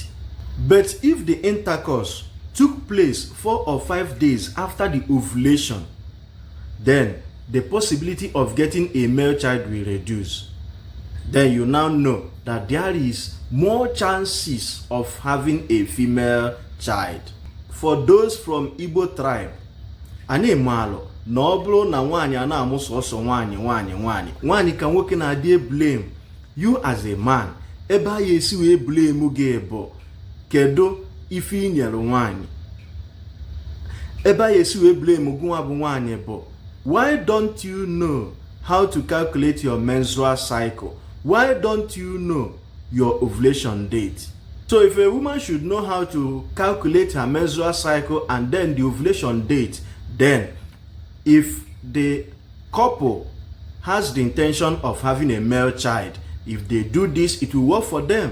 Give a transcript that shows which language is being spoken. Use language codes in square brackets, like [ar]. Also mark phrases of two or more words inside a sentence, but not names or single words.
[en] But if the intercourse took place 4 or 5 days after the ovulation, then the possibility of getting a male child will reduce. Then you now know that there is more chances of having a female child. For those from Igbo tribe, [ig] ani malo na ọ bụrụ na nwaanyị a na-amụ sọsọ nwaanyị ka nwoke na-adị [en] blame you as a man. [ig] Ebe a esi wee blame gị bụ kedu ife i nyere nwaanyị. Ebe a esi wee blame gị nwa bụ nwaanyị bụ [en] why don't you know how to calculate your menstrual cycle? Why don't you know your ovulation date? So if a woman should know how to calculate her menstrual cycle and then the ovulation date, then if the couple has the intention of having a male child, if they do this, it will work for them.